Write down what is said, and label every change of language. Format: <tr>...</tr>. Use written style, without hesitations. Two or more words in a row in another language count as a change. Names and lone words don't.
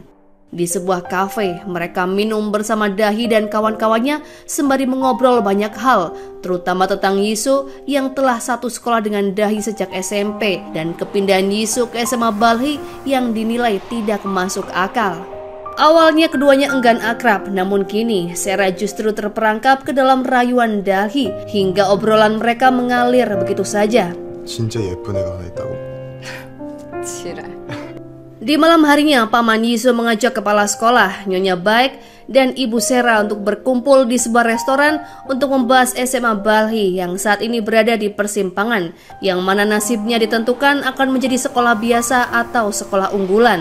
<id>Di sebuah kafe, mereka minum bersama Dahi dan kawan-kawannya sembari mengobrol banyak hal, terutama tentang Jisoo yang telah satu sekolah dengan Dahi sejak SMP dan kepindahan Jisoo ke SMA Balhee yang dinilai tidak masuk akal. Awalnya keduanya enggan akrab, namun kini Sera justru terperangkap ke dalam rayuan Dahi hingga obrolan mereka mengalir begitu saja.</id> <ko>진짜 예쁜 애가 하나 있다고? 지랄.</ko> <id>Di malam harinya, Paman Yiso mengajak kepala sekolah, Nyonya Baek, dan Ibu Sera untuk berkumpul di sebuah restoran untuk membahas SMA Balhi yang saat ini berada di persimpangan, yang mana nasibnya ditentukan akan menjadi sekolah biasa atau sekolah unggulan.</id>